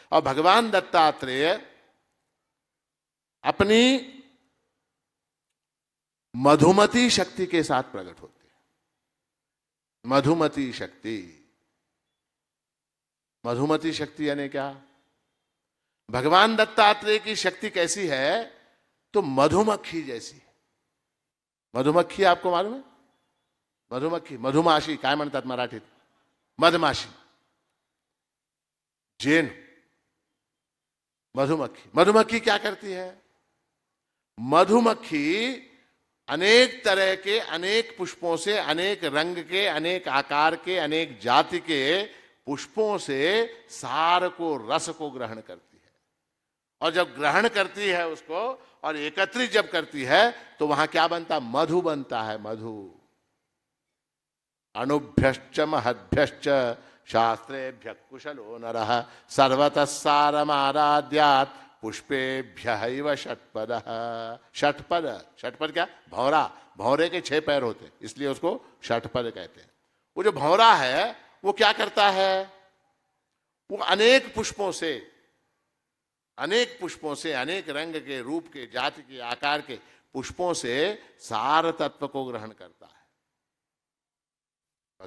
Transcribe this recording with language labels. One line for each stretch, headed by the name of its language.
Hindi: और भगवान दत्तात्रेय अपनी मधुमती शक्ति के साथ प्रकट होते हैं। मधुमती शक्ति। मधुमती शक्ति यानी क्या? भगवान दत्तात्रेय की शक्ति कैसी है? तो मधुमक्खी जैसी। मधुमक्खी आपको मालूम है?
Marathi: मधुमक्खी, मधुमाशी काय म्हणतात मराठीत? मधमाशी, जेन, मधुमक्खी।
Hindi: मधुमक्खी क्या करती है? मधुमक्खी अनेक तरह के, अनेक पुष्पों से, अनेक रंग के, अनेक आकार के, अनेक जाति के पुष्पों से सार को, रस को ग्रहण करती है। और जब ग्रहण करती है उसको और एकत्रित जब करती है तो वहां क्या बनता? मधु बनता है। मधु।
Sanskrit: अणुभ्यश्च महद्भ्यश्च शास्त्रेभ्यः कुशलो नरः सर्वतः सारमाराध्यात् पुष्पेभ्यः षट्पदः।
Hindi: षट्पद, षट्पद क्या? भौरा। भौरे के 6 पैर होते, इसलिए उसको षट्पद कहते हैं। वो जो भौरा है वो क्या करता है? वो अनेक पुष्पों से, अनेक पुष्पों से, अनेक रंग के, रूप के, जाति के, आकार के पुष्पों से सार तत्व को ग्रहण करता है।